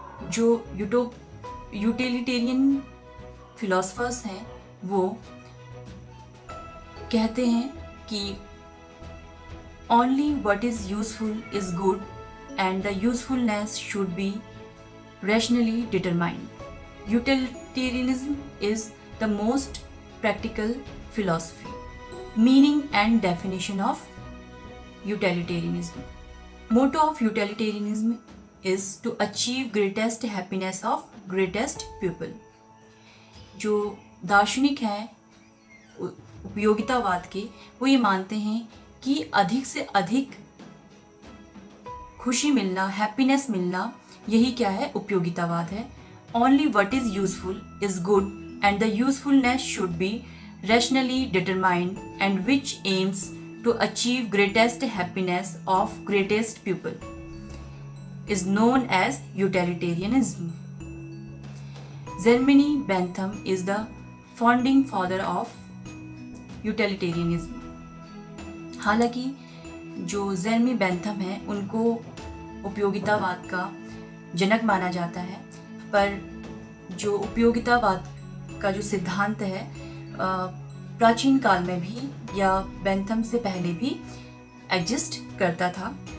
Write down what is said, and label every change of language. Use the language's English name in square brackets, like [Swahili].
[Hindi] जो utilitarian philosophers हैं वो कहते हैं कि [English] Only what is useful is good and the usefulness should be rationally determined. Utilitarianism is the most practical philosophy. Meaning and definition of utilitarianism. Motto of utilitarianism is to achieve greatest happiness of greatest people. [Hindi] जो दार्शनिक हैं उपयोगितावाद के, वो ये मानते हैं कि अधिक से अधिक खुशी मिलना, हैप्पीनेस मिलना, यही क्या है, उपयोगितावाद है। [English] Only what is useful is good and the usefulness should be rationally determined and which aims to achieve greatest happiness of greatest people is known as utilitarianism. Zerminy Bentham is the founding father of utilitarianism. [Hindi] हालांकि जो Jeremy Bentham है उनको उपयोगितावाद का जनक माना जाता है, पर जो उपयोगितावाद का जो सिद्धांत है प्राचीन काल में भी या बेंथम से पहले भी एग्जिस्ट करता था।